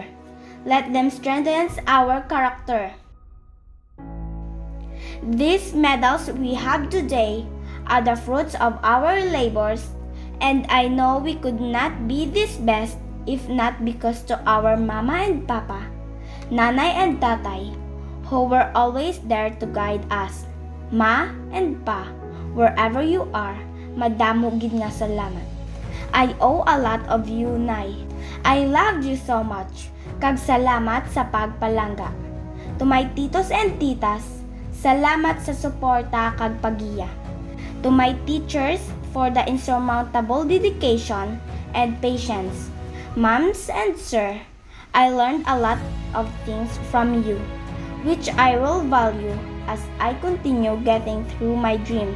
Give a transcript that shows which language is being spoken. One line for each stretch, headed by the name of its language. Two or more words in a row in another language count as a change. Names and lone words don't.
English: Let them strengthen our character. These medals we have today are the fruits of our labors, and I know we could not be this best if not because to our mama and papa, nanay and tatay, who were always there to guide us. Ma and pa, wherever you are,
Hiligaynon: madamo gid nga salamat.
English: I owe a lot of you, Nay. I loved you so much.
Hiligaynon: Kag salamat sa pagpalangga.
English: To my titos and titas,
Hiligaynon: salamat sa suporta kag pagiya.
English: To my teachers for the insurmountable dedication and patience. Moms and sir, I learned a lot of things from you, which I will value as I continue getting through my dreams.